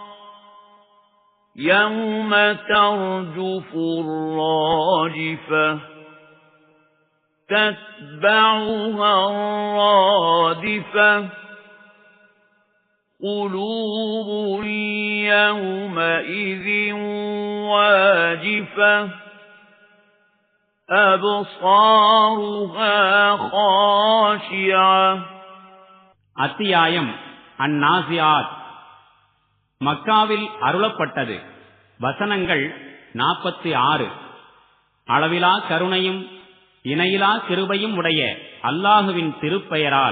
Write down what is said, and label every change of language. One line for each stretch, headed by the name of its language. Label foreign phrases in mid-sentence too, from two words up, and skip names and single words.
Arabic: يوم ترجف الراجفة تتبعها الرادفة قلوب يومئذ واجفة أبصارها خاشعة.
Tamil: அத்தியாயம் அந்நாசியாத். மக்காவில் அருளப்பட்டது. வசனங்கள் 46. அளவிலா கருணையும் இணையிலா கிருபையும் உடைய அல்லாஹுவின் திருப்பெயரால்.